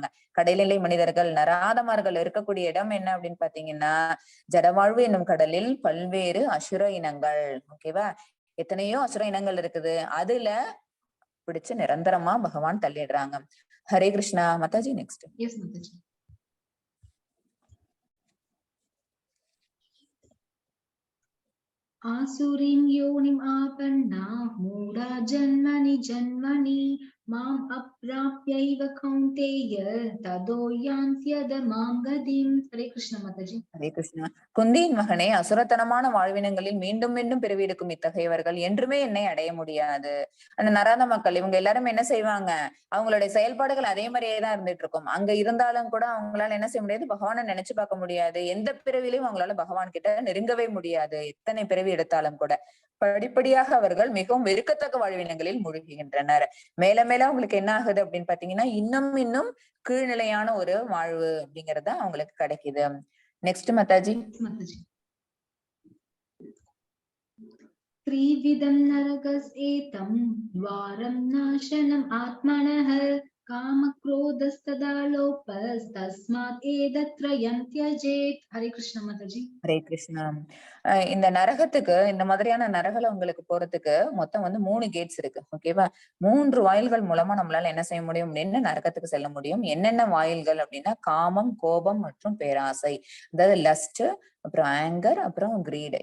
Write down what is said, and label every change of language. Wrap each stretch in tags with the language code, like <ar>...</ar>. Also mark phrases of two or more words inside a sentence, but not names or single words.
<ta>கடைநிலை மனிதர்கள், நராதமார்கள் இருக்கக்கூடிய இடம் என்ன அப்படின்னு பாத்தீங்கன்னா ஜடவாழ்வு என்னும் கடலில் பல்வேறு அசுர இனங்கள். ஓகேவா? எத்தனையோ அசுர இனங்கள் இருக்குது. அதுல பிடிச்சு நிரந்தரமா பகவான் தள்ளிடுறாங்க. ஹரே கிருஷ்ணா மாதாஜி. நெக்ஸ்ட். எஸ் மாதாஜி.</ta> <sa>आसुरीं योनिम् आपन्ना मूढा जन्मनि जन्मनि माम् अप्राप्यैव कौन्तेय ततो यान्त्यधमां गतिम्. हरे कृष्णा माताजी.</sa> <ta>ஹரே கிருஷ்ணா. குந்தியின் மகனே, அசுரத்தனமான வாழ்வினங்களில் மீண்டும் மீண்டும் பிறவி எடுக்கும் இத்தகையவர்கள் என்றுமே என்னை அடைய முடியாது. அந்த நராத மக்கள் இவங்க எல்லாரும் என்ன செய்வாங்க? அவங்களுடைய செயல்பாடுகள் அதே மாதிரியே தான் இருந்துட்டு இருக்கும். அங்க இருந்தாலும் கூட அவங்களால என்ன செய்ய முடியாது? பகவானை நினைச்சு பார்க்க முடியாது. எந்த பிறவிலையும் அவங்களால பகவான் கிட்ட நெருங்கவே முடியாது, எத்தனை பிறவி எடுத்தாலும் கூட. படிப்படியாக அவர்கள் மிகவும் வெறுக்கத்தக்க வாழ்வினங்களில் மூழ்குகின்றனர். மேல மேல வாயிலா உங்களுக்கு என்ன ஆகுது அப்படின்னு பாத்தீங்கன்னா இன்னும் கீழ்நிலையான ஒரு வாழ்வு அப்படிங்கறத அவங்களுக்கு கிடைக்குது. நெக்ஸ்ட் மாதாஜி.</ta> <sa>त्रिविधं नरकस्येतं द्वारं नाशनम् आत्मनः कामक्रोधस्तदा लोपस्तस्मात् एतत्त्रयं त्यजेत्. हरे कृष्ण माताजी.</sa> <ta>ஹரே கிருஷ்ணா. இந்த நரகத்துக்கு இந்த மாதிரியான நரகல உங்களுக்கு போறதுக்கு மொத்தம் வந்து 3 கேட்ஸ் இருக்கு. ஓகேவா? 3 வாயில்கள் மூலமா நம்மளால என்ன செய்ய முடியும் அப்படின்னு நரகத்துக்கு செல்ல முடியும். என்னென்ன வாயில்கள் அப்படின்னா காமம், கோபம் மற்றும் பேராசை. அதாவது லஸ்ட், அப்புறம் ஆங்கர், அப்புறம் கிரீட்.</ta>